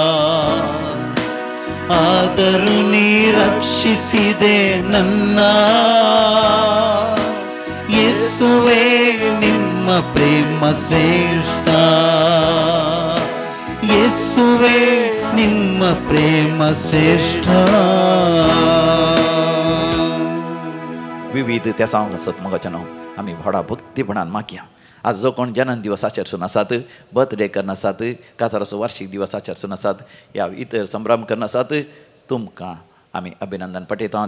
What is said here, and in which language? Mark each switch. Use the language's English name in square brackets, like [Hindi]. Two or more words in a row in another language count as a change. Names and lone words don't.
[Kannada] ಆದರೂ ನೀ ರಕ್ಷಿಸಿದೆ ನನ್ನ, ಯೇಸುವೇ ನಿಮ್ಮ ಪ್ರೇಮ ಶ್ರೇಷ್ಠ, ಯೇಸುವೇ ನಿಮ್ಮ ಪ್ರೇಮ ಶ್ರೇಷ್ಠ. [Konkani] विविध त्या सांग असत मगाच्यान आमी व्हडा भक्तीपणान मागया. आज जो कोण जन्म दिवस आचरसून आसात, बर्थडे करना आसात, काजाराचो वार्षिक दिवस आचरसून आसात, या इतर संभ्रम करना आसात, तुमकां आमी अभिनंदन पटयता.